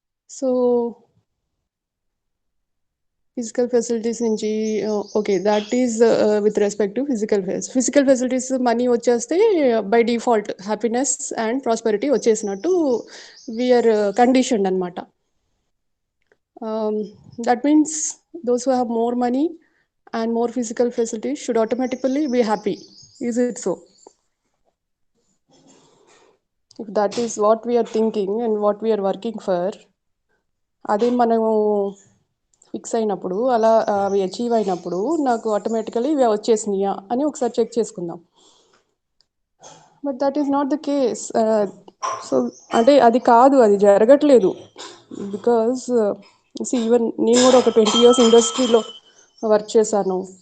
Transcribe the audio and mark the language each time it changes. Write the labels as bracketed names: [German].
[English] So physical facilities నుంచి okay, that is with respect to physical facilities money వచ్చేస్తే by default happiness and prosperity వచ్చేసినట్టు we are conditioned అనమాట. That means those who have more money and more physical facilities should automatically be happy. Is it so? If that is what we are thinking and what we are working for, [Telugu] అదే మనము fix అయినప్పుడు అలా అవి achieve అయినప్పుడు నాకు automatically ఇవి వచ్చేసినాయా అని ఒకసారి చెక్ చేసుకుందాం. [English] But that is not the case. [Telugu] So అంటే అది కాదు, అది జరగట్లేదు. [English] because even [Telugu] నేను కూడా ఒక 20 years ఇండస్ట్రీలో వర్క్ చేశాను.